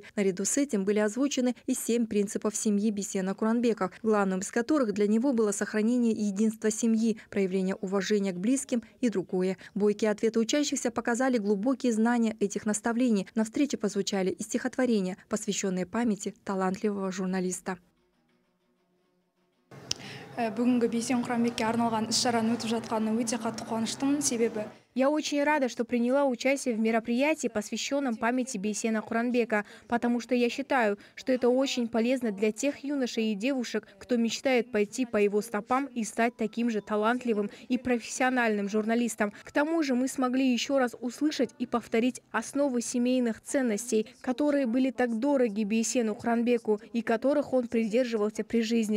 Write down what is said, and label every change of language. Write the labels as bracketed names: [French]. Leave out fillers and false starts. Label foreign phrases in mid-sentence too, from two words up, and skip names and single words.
[Russian] Наряду с этим были озвучены и 7 принципов семьи Бейсена Куранбека, главным из которых для него было сохранение единства семьи, проявление уважения к близким и другое. Бойкие ответы учащихся показали глубокие знания этих наставлений. На встрече позвучали и стихотворения, посвященные памяти талантливого журналиста. [Kazakh] Бүгінгі Бейсен Куранбекке арналған іс-шараның өтіп жатқанына өте қатты қуаныштымын, себебі [Russian] Я очень рада, что приняла участие в мероприятии, посвященном памяти Бейсена Куранбека, потому что я считаю, что это очень полезно для тех юношей и девушек, кто мечтает пойти по его стопам и стать таким же талантливым и профессиональным журналистом. К тому же мы смогли еще раз услышать и повторить основы семейных ценностей, которые были так дороги Бейсену Куранбеку и которых он придерживался при жизни.